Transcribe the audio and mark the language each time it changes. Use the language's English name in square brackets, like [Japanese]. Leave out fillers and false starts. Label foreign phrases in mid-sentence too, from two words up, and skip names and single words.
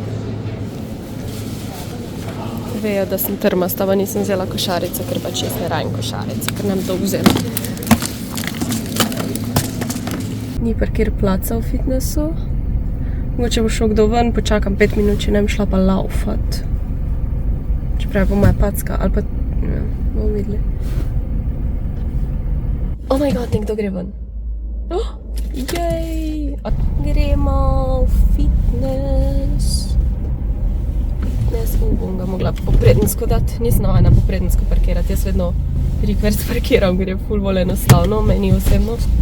[Slovenian] Vejo, da sem trmasta, pa nisem vzela košarice, ker pač jaz ne rabim košarice, ker nam to vzela. Ni parkir placa v fitnessu. Mogoče bo šel kdo ven, počakam 5 minut, če ne bi šla pa laufat. Čeprav je po moja packa, ali pa, ne, bomo videli. [English] Oh my god, [Slovenian] nekdo gre ven. Jej! Gremo v fitness. Bom ga mogla popredensko dati. Nisem navajena popredensko parkirati, jaz vedno reverse parkiram, ker je ful bolj enostavno, meni osebno.